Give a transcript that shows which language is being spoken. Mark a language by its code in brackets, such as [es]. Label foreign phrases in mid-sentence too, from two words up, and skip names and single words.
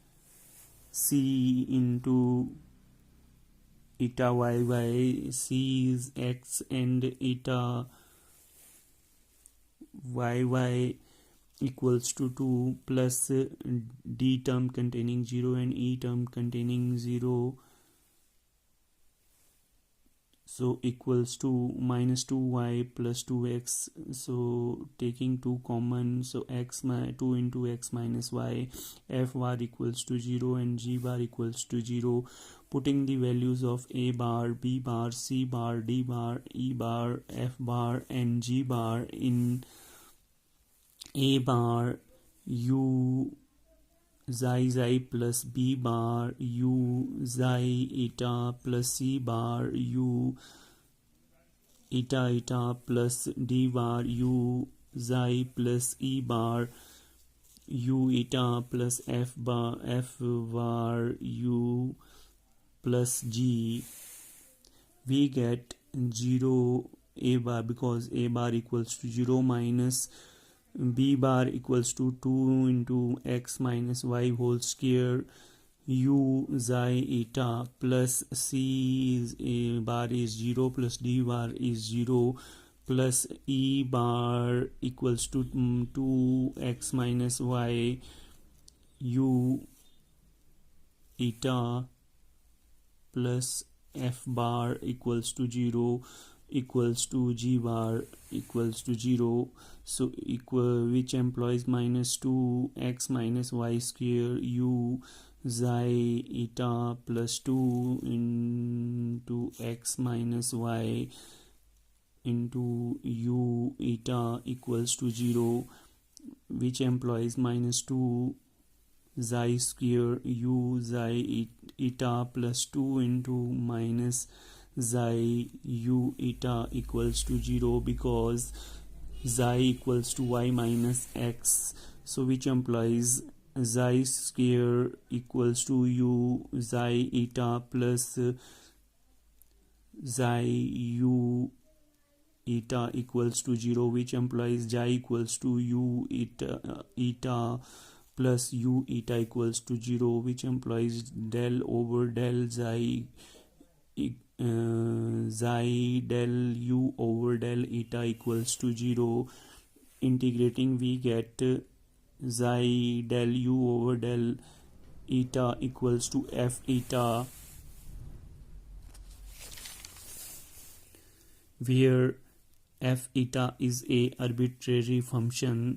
[en] c into eta yy, c is x and eta yy equals to 2 plus d term containing 0 and e term containing 0, so equals to minus 2y plus 2x. So taking 2 common, so 2 into x minus y, f bar equals to 0 and g bar equals to 0. Putting the values of a bar, b bar, c bar, d bar, e bar, f bar and g bar in a bar, u xi plus b bar, u xi eta plus c bar, u eta plus d bar, u xi plus e bar, u eta plus f bar, u plus g. We get 0 a bar because a bar equals to 0 minus b bar equals to 2 into x minus y whole square, u xi eta plus c is a bar is 0 plus d bar is 0 plus e bar equals to 2x minus y, u eta plus f bar equals to 0 equals to g bar equals to 0, so which implies minus 2x minus y square u xi eta plus 2 into x minus y into u eta equals to 0, which implies minus 2 xi square u xi eta plus 2 into minus xi u eta equals to 0 because xi equals to y minus x, so which implies xi square equals to u xi eta plus xi u eta equals to 0, which implies xi equals to u eta plus u eta equals to 0, which implies del over del xi xi del u over del eta equals to 0. Integrating we get xi del u over del eta equals to f eta, where f eta is a arbitrary function.